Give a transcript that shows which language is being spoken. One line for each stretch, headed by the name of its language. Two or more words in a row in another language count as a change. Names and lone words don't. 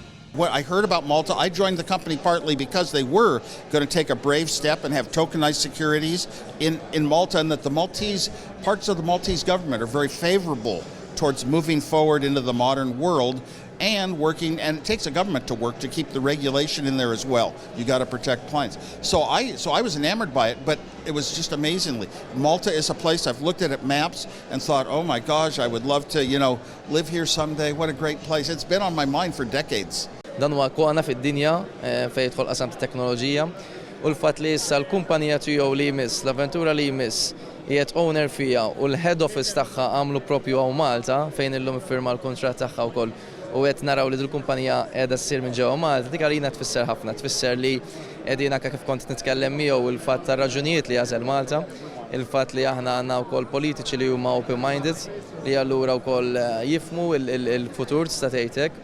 English: When I heard about Malta, I joined the company partly because they were going to take a brave step and have tokenized securities in Malta, and that the parts of the Maltese government are very favorable towards moving forward into the modern world and working, and it takes a government to work to keep the regulation in there as well. You got to protect clients. So I was enamored by it, but it was just amazingly. Malta is a place I've looked at maps and thought, oh my gosh, I would love to, live here someday. What a great place. It's been on my mind for decades.
Maltese: Dan huwa kwana fid-dinja fejn jidħol qasam ta' teknoloġija u l-fatt li issa l-kumpanija tiegħu li jmiss, l-avventura li jmiss qiegħed owner fiha u l-
English: head office
Maltese: tagħha għamlu propju hawn Malta fejn illum iffirma l-kuntratt tagħha wkoll u qed naraw li l-kumpanija qiegħda ssir minn ġewwa Malta, dik għalina tfisser ħafna, tfisser li qegħdin anke kif kont nitkellem miegħu il-fatt tar-raġunijiet li jażel Malta, il-fatt li aħna għandna wkoll politiċi li huma open-minded li allura wkoll jifhmu il-futur tista' tgħidlek.